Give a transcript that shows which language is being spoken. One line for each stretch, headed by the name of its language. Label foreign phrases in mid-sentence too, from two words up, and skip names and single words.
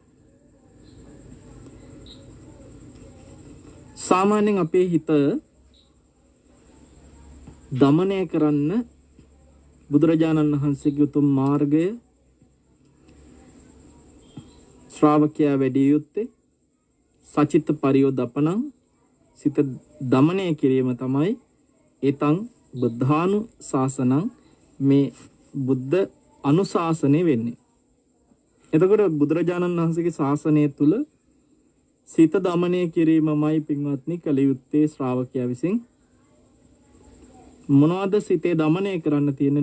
Sinhala: සාමාන්‍යයෙන් අපේ හිත දමනය කරන්න බුදුරජාණන් වහන්සේගේ උතුම් මාර්ගය ශ්‍රාවකයා වැඩි යුත්තේ
Pali: සචිත්ත පරියෝදපණං
Sinhala: සිත දමනය කිරීම තමයි
Pali: ඒතං බුද්ධානු ශාසනං
Sinhala: මේ බුද්ධ අනුශාසනය වෙන්නේ. එතකොට බුදුරජාණන් වහන්සේගේ ශාසනය තුල සිත දමනය කිරීමමයි පින්වත්නි කළ යුත්තේ ශ්‍රාවකයා විසින්. මොනවද සිතේ දමනය කරන්න තියෙන්නේ?